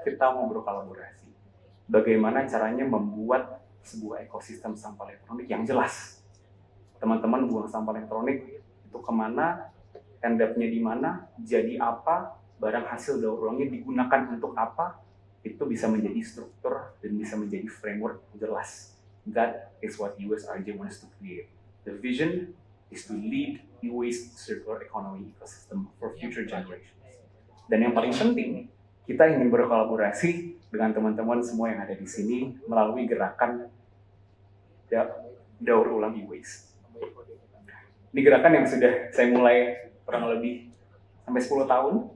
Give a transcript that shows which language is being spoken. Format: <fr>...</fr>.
<id>Kita mau berkolaborasi. Bagaimana caranya membuat sebuah ekosistem sampah elektronik yang jelas. Teman-teman buang sampah elektronik itu kemana, end up-nya di mana, jadi apa, barang hasil daur ulangnya digunakan untuk apa, itu bisa menjadi struktur dan bisa menjadi framework yang jelas.</id> <en>That is what USRJ wants to create. The vision is to lead e-waste circular economy ecosystem for future generations.</en> <id>Dan yang paling penting, kita ingin berkolaborasi dengan teman-teman semua yang ada di sini melalui gerakan daur ulang e-waste. Ini gerakan yang sudah saya mulai kurang lebih sampai 10 tahun.</id>